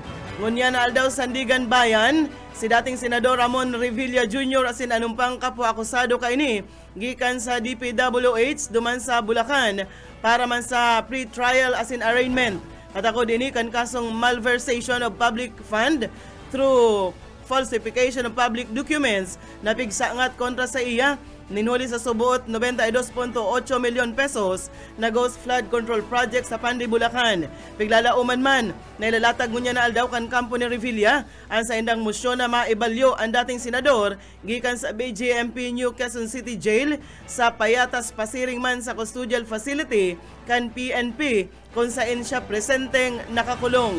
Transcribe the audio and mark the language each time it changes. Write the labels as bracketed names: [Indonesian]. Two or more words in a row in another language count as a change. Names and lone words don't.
[Bikol] Ngunya na aldaw Sandigan Bayan, si dating Senador Ramon Revilla Jr. asin anumpang kapwa akusado kaini gikan sa DPWH duman sa Bulacan para man sa pre-trial asin arraignment. Katako dini kan kasong [English] malversation of public fund through falsification of public documents [Bikol] na pigsangat kontra sa iya. Ninhuli sa subuot 92.8 milyon pesos na Ghost Flood Control Project sa Pandi, Bulacan. Piglalauman man, nailalatag ngunya na aldaw kan kampo ni Revilla ang sa indang musyon na maibalyo ang dating senador gikan sa BJMP New Quezon City Jail sa Payatas Pasiring man sa [English] custodial facility [Bikol] kan PNP kung saan siya presenteng nakakulong.